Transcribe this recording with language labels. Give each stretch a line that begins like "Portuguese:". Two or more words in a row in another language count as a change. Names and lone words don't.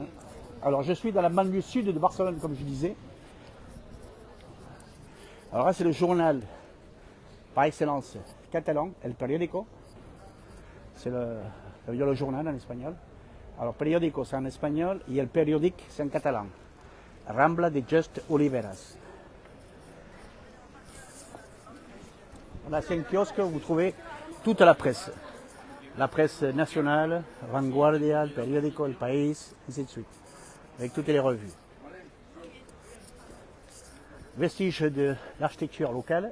French: Alors, je suis dans la banlieue sud de Barcelone, comme je disais. Alors là, c'est le journal par excellence catalan, El Periódico. C'est le journal en espagnol. Alors, periódico, c'est en espagnol, et El Periódic, c'est en catalan. Rambla de Just Oliveras. Là, c'est un kiosque où vous trouvez toute la presse. La presse nationale, Vanguardia, El Periódico, El País, ainsi de suite. Avec toutes les revues. Vestige de l'architecture locale.